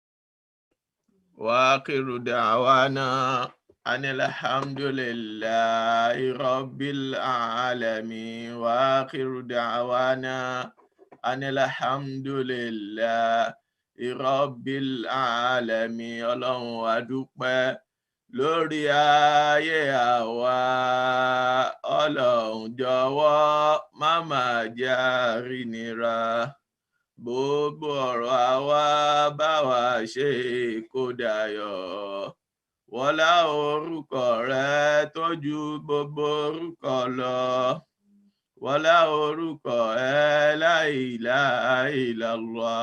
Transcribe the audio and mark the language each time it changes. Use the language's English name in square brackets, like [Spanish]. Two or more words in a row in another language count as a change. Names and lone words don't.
[Arabic] وآخر دعوانا الحمد لله رب العالمين وآخر دعوانا الحمد لله رب العالمين. [Yoruba] Ọlọ́run a dúpẹ́ lórí ayé àwa, Ọlọ́run jọ̀wọ́ má mà jẹ́ a rí nira, gbogbo ọ̀rọ̀ àwa bá wa ṣe kó dayọ̀, wọlá orúkọ rẹ tó ju gbogbo orúkọ lọ, wọlá orúkọ ẹ [Arabic] لا إله إلا الله.